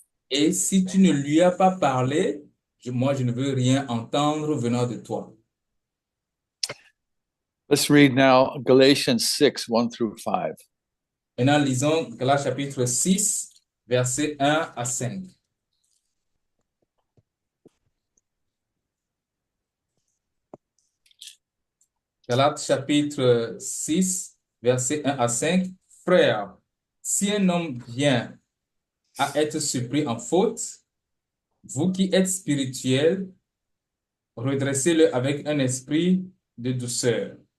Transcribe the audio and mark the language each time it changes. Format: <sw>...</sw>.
<fr>Et si tu ne lui as pas parlé, moi, je ne veux rien entendre venant de toi.</fr> <en>Let's read now Galatians 6, 1 through 5.</en> <fr>Maintenant, lisons Galates chapitre 6, versets 1 à 5. Galates chapitre 6, versets 1 à 5. Frères, si un homme vient à être surpris en faute, vous qui êtes spirituels, redressez-le avec un esprit de douceur.</fr>